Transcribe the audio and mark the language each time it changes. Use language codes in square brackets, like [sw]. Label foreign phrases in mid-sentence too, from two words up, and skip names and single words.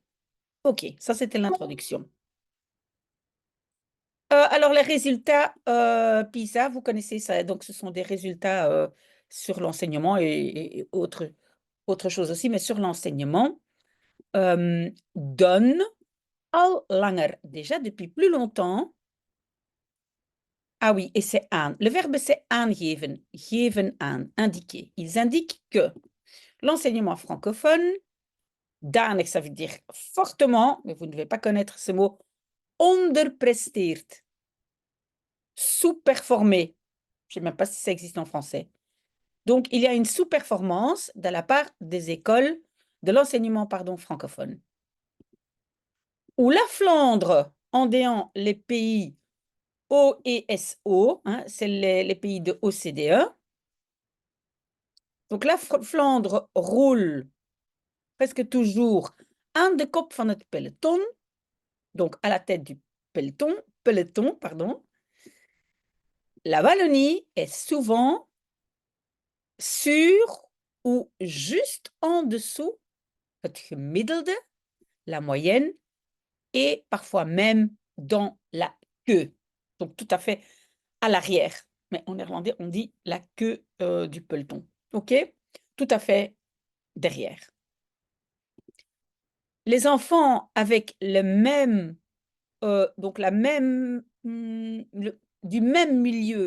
[fr] OK, ça c'était l'introduction. Alors les résultats PISA, vous connaissez ça, donc ce sont des résultats sur l'enseignement et autre chose aussi, mais sur l'enseignement, donnent [nl] al langer, [fr] déjà depuis plus longtemps. Ah oui, et c'est aan. Le verbe c'est [nl] aangeven, geven aan, [fr] indiquer. Ils indiquent que l'enseignement francophone, danig, ça veut dire fortement, mais vous ne devez pas connaître ce mot, onderpresteert, sous-performer. Je ne sais même pas si ça existe en français. Donc, il y a une sous-performance de la part des écoles de l'enseignement francophone. Où la Flandre, en déant les pays OESO, hein, c'est les pays de OCDE. Donc, la Flandre roule presque toujours [nl] aan de kop van het peloton, [fr] donc à la tête du peloton, pardon. La Wallonie est souvent sur ou juste en dessous [nl] het gemiddelde, [fr] la moyenne, et parfois même dans la queue. Donc tout à fait à l'arrière. Mais en néerlandais, on dit la queue du peloton. OK? Tout à fait derrière. Les enfants avec le même, donc la même, du même milieu